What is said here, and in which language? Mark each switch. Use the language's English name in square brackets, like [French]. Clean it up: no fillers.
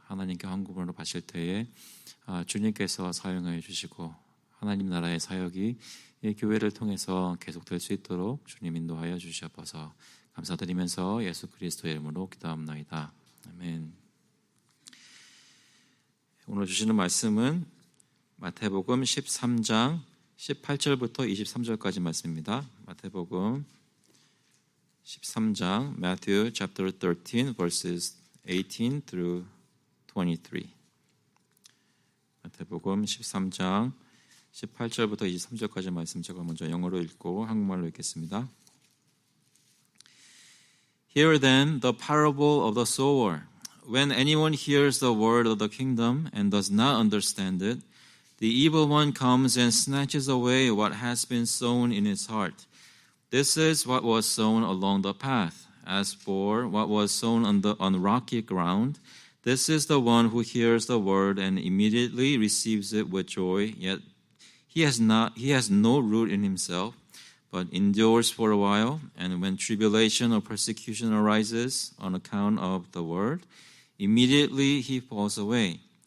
[Korean] 하나님께 헌금으로 바칠 때에 주님께서 사용하여 주시고 하나님 나라의 사역이 이 교회를 통해서 계속될 수 있도록 주님 인도하여 주시옵소서. 감사드리면서 예수 그리스도의 이름으로 기도합나이다. 아멘. 오늘 주시는 말씀은 마태복음 13장 18절부터 23절까지 말씀입니다. 마태복음 13장 [English] Matthew chapter 13 verses 18 through 23. [Korean] 마태복음 13장 18절부터 23절까지 말씀 제가 먼저 영어로 읽고 한국말로 읽겠습니다. [English] Hear then the parable of the sower. When anyone hears the word of the kingdom and does not understand it, the evil one comes and snatches away what has been sown in his heart. This is what was sown along the path. As for what was sown on rocky ground, this is the one who hears the word and immediately receives it with joy, yet he has no root in himself, but endures for a while, and when tribulation or persecution arises on account of the word, immediately he falls away.